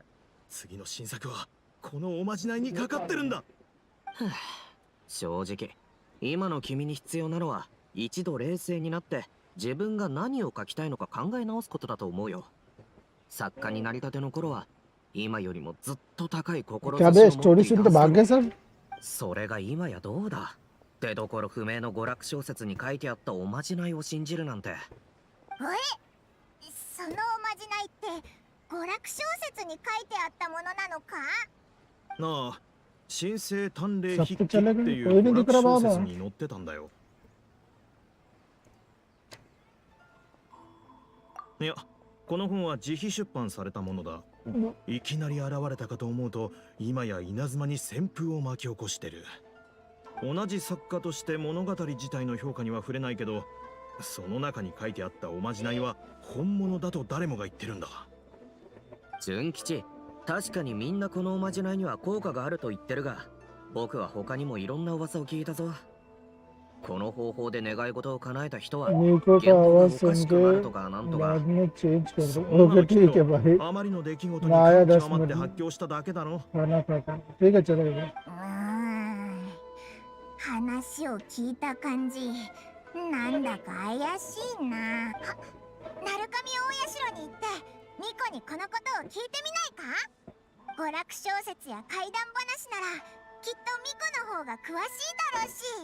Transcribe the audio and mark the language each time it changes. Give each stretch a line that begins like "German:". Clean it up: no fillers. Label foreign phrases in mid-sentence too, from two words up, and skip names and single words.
Japanese: 次の新作はこのおまじないにかかってるんだ。正直今の君に必要なのは一度冷静になって自分が何を書きたいのか考え直すことだと思うよ。作家になりたての頃は今よりもずっと高い
Hindi: क्या
Japanese: 志
Hindi: बे
Japanese: を持っ
Hindi: स्टोरी
Japanese: てい
Hindi: सुन
Japanese: た
Hindi: के
Japanese: は
Hindi: भाग
Japanese: ずだ
Hindi: गए सब
Japanese: それが今やどうだ。出どころ不明の娯楽小説に書いてあったおまじないを信じるなんて。そのおまじないって娯楽小説に書いてあったものなのか？なあ、神聖探霊
Hindi: सब
Japanese: 筆
Hindi: तो
Japanese: 記って
Hindi: चलेगा
Japanese: いう
Hindi: कोई नहीं
Japanese: 娯
Hindi: दिख
Japanese: 楽
Hindi: रहा
Japanese: 小
Hindi: बाबा
Japanese: 説に載ってたんだよ。いや、この本は自費出版されたものだ。いきなり現れたかと思うと、今や稲妻に旋風を巻き起こしてる。同じ作家として物語自体の評価には触れないけど、その中に書いてあったおまじないは本物だと誰もが言ってるんだ。純吉、確かにみんなこのおまじないには効果があると言ってるが、僕は他にもいろんな噂を聞いたぞ。この方法で願い事を叶えた人は
Hindi: निको का
Japanese: 言語が
Hindi: आवाज
Japanese: おか
Hindi: सुन
Japanese: しくなると
Hindi: के
Japanese: かなんとか。
Hindi: बाद में चेंज कर
Japanese: そ
Hindi: दो
Japanese: んなの
Hindi: ओके
Japanese: きっ
Hindi: ठीक है
Japanese: と
Hindi: भाई
Japanese: あまりの出来事に
Hindi: आया
Japanese: 感
Hindi: 10
Japanese: 極まって
Hindi: मिनट
Japanese: 発狂しただけだろ。
Hindi: खाना खाता ठीक है चलेगा
Japanese: 話を聞いた感じ、なんだか怪しいな。鳴神大社に行ってミコにこのことを聞いてみないか？娯楽小説や怪談話ならきっとミコの方が詳しいだろうし。